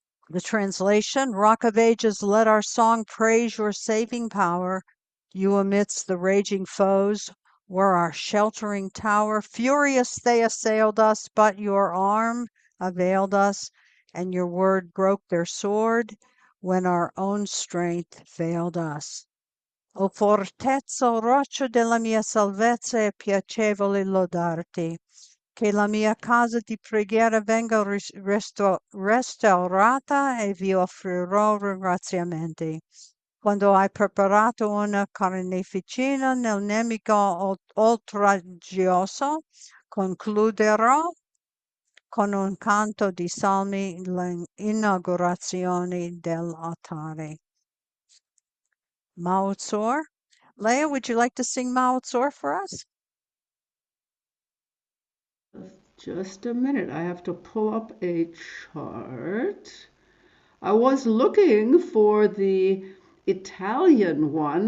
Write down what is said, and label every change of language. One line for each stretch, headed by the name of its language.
English: The translation, Rock of Ages, let our song praise your saving power. You amidst the raging foes were our sheltering tower. Furious they assailed us, but your arm availed us, and your word broke their sword when our own strength failed us.
Italian: O fortezza, roccia della mia salvezza, è piacevole lodarti. Che la mia casa di preghiera venga restaurata e vi offrirò ringraziamenti. Quando hai preparato una carneficina nel nemico oltraggioso, concluderò con un canto di salmi l'inaugurazione dell'altare.
Hebrew: Ma'od Tzor.
English: Leah, would you like to sing Ma'od Tzor for us? Just a minute. I have to pull up a chart. I was looking for the Italian one.